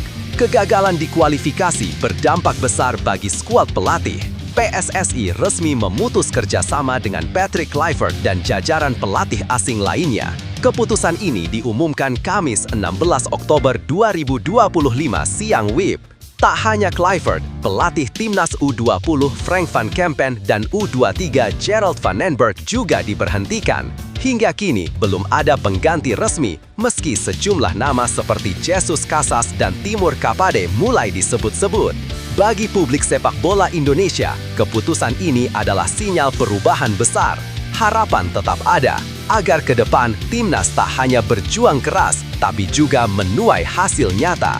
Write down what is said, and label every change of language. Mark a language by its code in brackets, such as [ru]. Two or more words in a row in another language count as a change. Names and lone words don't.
[id] Kegagalan di kualifikasi berdampak besar bagi skuad pelatih. PSSI resmi memutus kerjasama dengan Patrick Kluivert dan jajaran pelatih asing lainnya. Keputusan ini diumumkan Kamis 16 Oktober 2025 siang WIB. Tak hanya Kluivert, pelatih timnas U20 Frank van Kempen dan U23 Gerald van den Berg juga diberhentikan. Hingga kini belum ada pengganti resmi, meski sejumlah nama seperti Jesus Casas dan Timur Kapade mulai disebut-sebut. Bagi publik sepak bola Indonesia, keputusan ini adalah sinyal perubahan besar. Harapan tetap ada, agar ke depan timnas tak hanya berjuang keras, tapi juga menuai hasil nyata.